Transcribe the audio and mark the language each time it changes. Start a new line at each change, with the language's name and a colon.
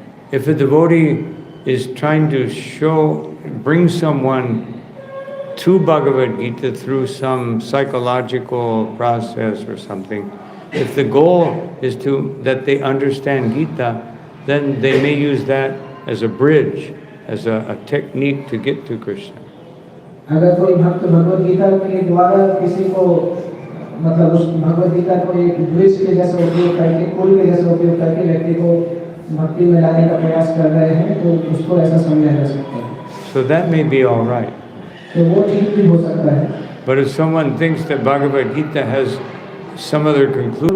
English: If a devotee is trying to bring someone to Bhagavad Gita through some psychological process or something, if the goal is that they understand Gita, then they may use that as a bridge, as a technique to get to Krishna.
Hindi: अगर कोई भक्त भगवद गीता के द्वारा किसी को मतलब उस भगवद गीता को एक ब्रिज के जैसा उपयोग करके, पुल के जैसा उपयोग करके व्यक्ति को भक्ति में लाने का प्रयास कर रहे हैं तो उसको ऐसा समझा जा सकता है।
English: So that may be all right.
Hindi: तो वो ठीक भी हो सकता है।
English: But if someone thinks that Bhagavad Gita has some other conclusion,